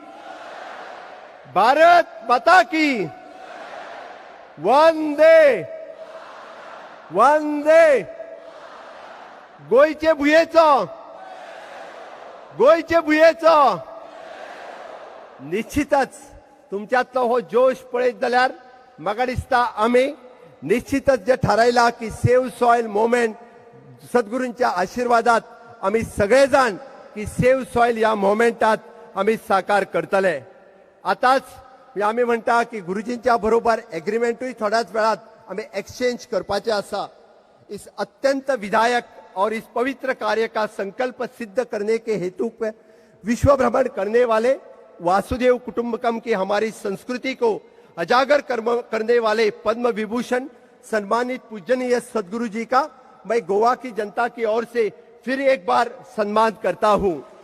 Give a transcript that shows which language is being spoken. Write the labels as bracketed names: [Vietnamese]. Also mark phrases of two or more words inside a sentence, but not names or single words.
[Konkani] वंदे वंदे गोंयचे भुंयेचो निश्चितच तुमच्यातलो हो जोश पळयत जाल्यार म्हाका दिसता आमी निश्चितच जे थारायला की [English] save soil movement [Konkani] सद्गुरूंच्या आशिर्वादात आमी सगळे जाण की [English] save soil [Konkani] ह्या मुवमेंटात आमी साकार करतले आताच आमी म्हणटा की गुरुजींच्या बरोबर एग्रीमेंटूय थोड्याच वेळात आमी एक्सचेंज करपाचे आसा [Hindi] इस अत्यंत विधायक और इस पवित्र कार्य का संकल्प सिद्ध करने के हेतु पे विश्व भ्रमण करने वाले वासुदेव कुटुंबकम की हमारी संस्कृति को अजागर करने वाले पद्म विभूषण सम्मानित पूजनीय सदगुरु जी का मैं गोवा की जनता की ओर से फिर एक बार सम्मान करता हूं।